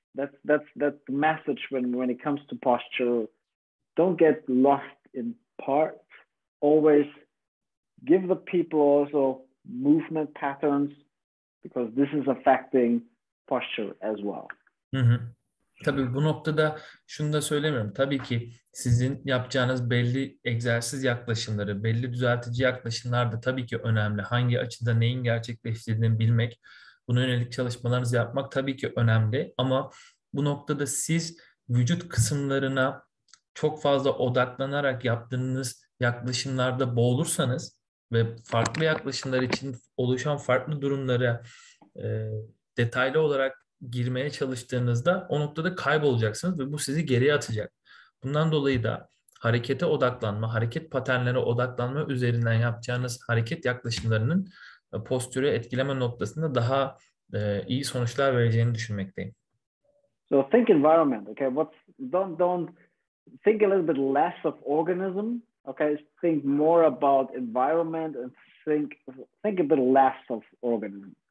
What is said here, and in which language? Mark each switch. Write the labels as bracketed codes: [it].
[en] That's the message when it comes to posture. Don't get lost in parts. Always give the people also movement patterns because this is affecting posture as well. [tr] Tabii bu noktada şunu da söylemiyorum. Tabii ki sizin yapacağınız belli egzersiz yaklaşımları, belli düzeltici yaklaşımlar da tabii ki önemli. Hangi açıda neyin gerçekleştirdiğini bilmek, buna yönelik çalışmalarınızı yapmak tabii ki önemli. Ama bu noktada siz vücut kısımlarına çok fazla odaklanarak yaptığınız yaklaşımlarda boğulursanız ve farklı yaklaşımlar için oluşan farklı durumlara detaylı olarak girmeye çalıştığınızda o noktada kaybolacaksınız ve bu sizi geriye atacak. Bundan dolayı da harekete odaklanma, hareket paternlerine odaklanma üzerinden yapacağınız hareket yaklaşımlarının postürü etkileme noktasında daha iyi sonuçlar vereceğini düşünmekteyim. [en] So think environment, okay? Don't think a little bit less of organism, okay? Think more about environment and think a bit less of organism.